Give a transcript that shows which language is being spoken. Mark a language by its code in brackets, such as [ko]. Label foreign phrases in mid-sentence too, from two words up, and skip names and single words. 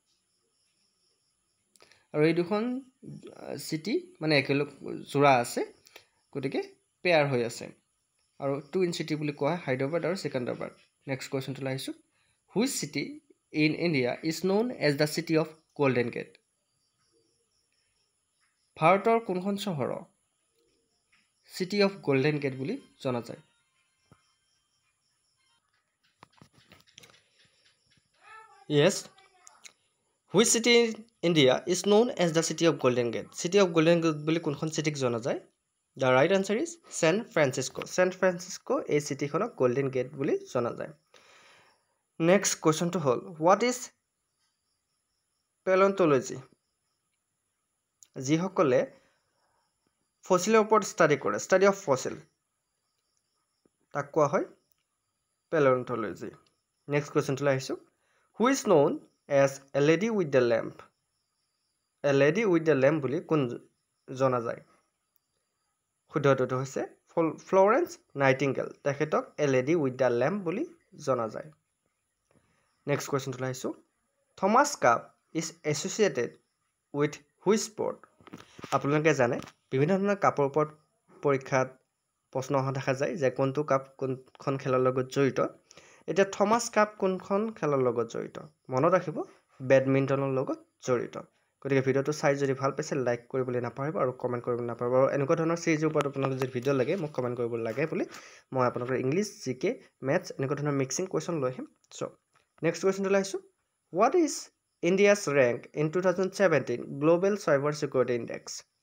[as] আৰু এই দুখন চিটি মানে একেলগ জোৰা আছে গতিকে পেয়াৰ হৈ আছে আৰু [en] twin city [as] বুলি কোৱা হয় হায়দৰাবাদ আৰু চিকান্দাৰবাদ [en] next questionটো [as] লৈ আহিছোঁ [en] which city in India is known as the city of golden gate [as] ভাৰতৰ কোনখন চহৰক [en] city of golden gate [as] বুলি জনা যায় [en] yes which city in India is known as the city of golden gate city of golden gate [as] বুলি কোনখন চিটিক জনা যায় [en] the right answer is San Francisco [as] এই চিটিখনক গোল্ডেন গেট বুলি জনা যায় নেক্সট কোৱেশ্যনটো হ'ল [en] what is paleontology [as] যিসকলে ফসিলৰ ওপৰত [en] study of fossil [as] তাক কোৱা হয় paleontology [en] next questionটো [as] লৈ আহিছোঁ [en] who is known as a lady with the lamp [as] বুলি কোন জনা যায় শুদ্ধটো হৈছে ফ্লৰেন্স নাইটিংগেল তেখেতক [en] a lady with the lamp [as] বুলি জনা যায় [en] next questionটো [as] লৈ আহিছোঁ থমাছ কাপ [en] is associated with which [as] sport আপোনালোকে জানে বিভিন্ন ধৰণৰ কাপৰ ওপৰত পৰীক্ষাত প্ৰশ্ন অহা দেখা যায় যে কোনটো কাপ কোনখন খেলৰ লগত জড়িত এতিয়া থমাছ কাপ কোনখন খেলৰ লগত জড়িত মনত ৰাখিব বেডমিণ্টনৰ লগত জড়িত গতিকে ভিডিঅ'টো চাই যদি ভাল পাইছে লাইক কৰিবলৈ নাপাহৰিব আৰু কমেণ্ট কৰিবলৈ নাপাহৰিব আৰু এনেকুৱা ধৰণৰ চিৰিজৰ ওপৰত আপোনালোকে যদি ভিডিঅ' লাগে মোক কমেণ্ট কৰিব লাগে বুলি মই আপোনালোকৰ [en] English GK Maths [as] এনেকুৱা ধৰণৰ [en] mixing question [as] লৈ আহিম [en] so next questionটো [as] লৈ আহিছোঁ [en] What is India's rank in 2017 Global Cyber Security Index